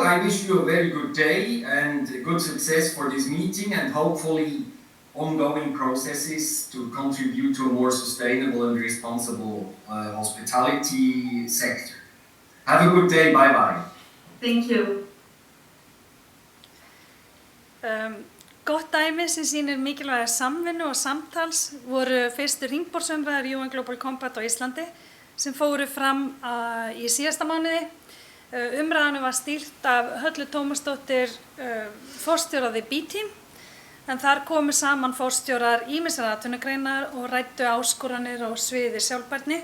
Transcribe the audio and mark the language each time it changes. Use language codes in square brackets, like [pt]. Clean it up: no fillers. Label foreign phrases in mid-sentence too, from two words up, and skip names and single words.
[en] I wish you a very good day and good success for this meeting, and hopefully ongoing processes to contribute to a more sustainable and responsible hospitality sector. Have a good day. Bye-bye. Thank you. [is] Gott dæmi sem sýnir mikilvæga samvinnu og samtals voru fyrstu hringborðsumræður UN Global Compact á Íslandi sem fóru fram í síðasta mánuði. Umræðunum var stýrt af Hautle Tómasdóttir, forstjóra The B-Team, en þar komu saman forstjórar ýmissar atvinnugreinar og ræddu áskoranir á sviði sjálfbærni.